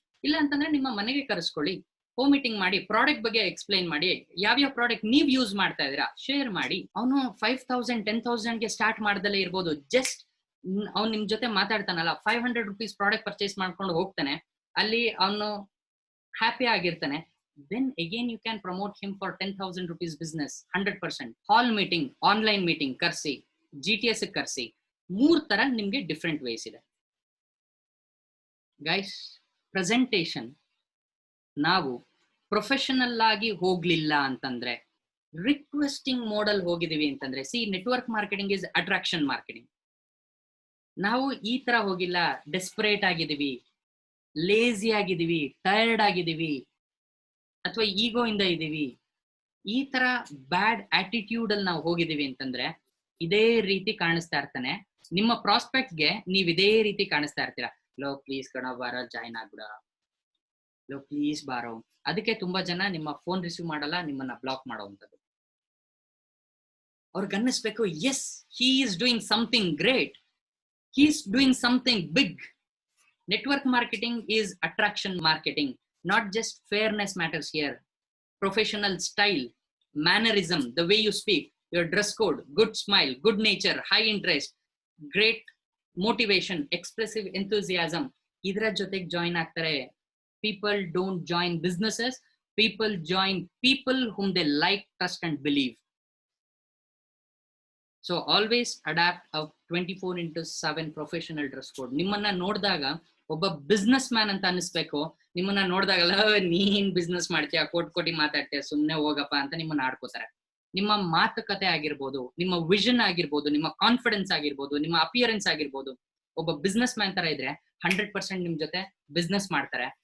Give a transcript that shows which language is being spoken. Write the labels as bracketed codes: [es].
[kn] ಇಲ್ಲ ಅಂತಂದ್ರೆ ನಿಮ್ಮ ಮನೆಗೆ ಕರೆಸ್ಕೊಳ್ಳಿ, ಹೋಮ್ ಮೀಟಿಂಗ್ ಮಾಡಿ, ಪ್ರಾಡಕ್ಟ್ ಬಗ್ಗೆ ಎಕ್ಸ್ಪ್ಲೈನ್ ಮಾಡಿ. ಯಾವ್ಯಾವ ಪ್ರಾಡಕ್ಟ್ ನೀವ್ ಯೂಸ್ ಮಾಡ್ತಾ ಇದೀರಾ ಶೇರ್ ಮಾಡಿ. ಅವನು 5,000 10,000ಗೆ ಸ್ಟಾರ್ಟ್ ಮಾಡ್ದಲೇ ಇರ್ಬೋದು. ಜಸ್ಟ್ ಅವ್ನು ನಿಮ್ ಜೊತೆ ಮಾತಾಡ್ತಾನಲ್ಲ, 500 ರೂಪೀಸ್ ಪ್ರಾಡಕ್ಟ್ ಪರ್ಚೇಸ್ ಮಾಡ್ಕೊಂಡು ಹೋಗ್ತಾನೆ, ಅಲ್ಲಿ ಅವನು ಹ್ಯಾಪಿ ಆಗಿರ್ತಾನೆ. [en] then again you can promote him for 10,000 rupees business 100%. [kn] Hall meeting, online meeting ಕರ್ಸಿ, GTS ಕರ್ಸಿ. 3 ತರ ನಿಮ್ಗೆ ಡಿಫ್ರೆಂಟ್ ವೇಸ್ ಇದೆ ಗೈಸ್. ಪ್ರೆಸೆಂಟೇಷನ್ ನಾವು ಪ್ರೊಫೆಷನಲ್ ಆಗಿ ಹೋಗ್ಲಿಲ್ಲ ಅಂತಂದ್ರೆ, ರಿಕ್ವೆಸ್ಟಿಂಗ್ ಮೋಡಲ್ ಹೋಗಿದೀವಿ ಅಂತಂದ್ರೆ, [en] See network marketing is attraction marketing. [kn] ನಾವು ಈ ತರ ಹೋಗಿಲ್ಲ, ಡೆಸ್ಪರೇಟ್ ಆಗಿದೀವಿ, ಲೇಜಿ ಆಗಿದೀವಿ, ಟಯರ್ಡ್ ಆಗಿದೀವಿ, ಅಥವಾ ಈಗೋ ಇಂದ ಇದೀವಿ, ಈ ತರ ಬ್ಯಾಡ್ ಆಟಿಟ್ಯೂಡ್ ಅಲ್ಲಿ ನಾವು ಹೋಗಿದೀವಿ ಅಂತಂದ್ರೆ ಇದೇ ರೀತಿ ಕಾಣಿಸ್ತಾ ಇರ್ತಾನೆ. ನಿಮ್ಮ ಪ್ರಾಸ್ಪೆಕ್ಟ್ಗೆ ನೀವ್ ಇದೇ ರೀತಿ ಕಾಣಿಸ್ತಾ ಇರ್ತೀರಾ. ಲೋ ಪ್ಲೀಸ್ ಕಣ ಬಾರೋ, ಜಾಯ್ನ್ ಆಗ್ಬಿಡ, ಲೋ ಪ್ಲೀಸ್ ಬಾರೋ. ಅದಕ್ಕೆ ತುಂಬಾ ಜನ ನಿಮ್ಮ ಫೋನ್ ರಿಸೀವ್ ಮಾಡಲ್ಲ, ನಿಮ್ಮನ್ನ ಬ್ಲಾಕ್ ಮಾಡೋವಂಥದ್ದು. ಅವ್ರಿಗೆ ಅನ್ನಿಸ್ಬೇಕು, [en] Yes he is doing something great, he is doing something big. Network marketing is attraction marketing, not just fairness matters here. Professional style, mannerism, the way you speak, your dress code, good smile, good nature, high interest, great motivation, expressive enthusiasm. [kn] idra jotege join aagtare. [en] People don't join businesses, people join people whom they like, trust and believe. So always adapt a 24/7 professional dress code. [kn] ನಿಮ್ಮನ್ನ ನೋಡಿದಾಗ ಒಬ್ಬ business man ಅಂತ ಅನಿಸ್ಬೇಕು. ನಿಮ್ಮನ್ನ ನೋಡಿದಾಗಲ್ಲ ನೀನ್ business ಮಾಡ್ತೀಯ, ಕೋಟಿ ಮಾತಾಡ್ತೀಯ, ಸುಮ್ನೆ ಹೋಗಪ್ಪ ಅಂತ ನಿಮ್ಮನ್ನ ಆಡ್ಕೋತಾರೆ. ನಿಮ್ಮ ಮಾತುಕತೆ ಆಗಿರ್ಬೋದು, ನಿಮ್ಮ ವಿಷನ್ ಆಗಿರ್ಬೋದು, ನಿಮ್ಮ ಕಾನ್ಫಿಡೆನ್ಸ್ ಆಗಿರ್ಬೋದು, ನಿಮ್ಮ ಅಪಿಯರೆನ್ಸ್ ಆಗಿರ್ಬೋದು, ಒಬ್ಬ ಬಿಸ್ನೆಸ್ ಮ್ಯಾನ್ ತರ ಇದ್ರೆ 100% ನಿಮ್ ಜೊತೆ ಬಿಸ್ನೆಸ್ ಮಾಡ್ತಾರೆ.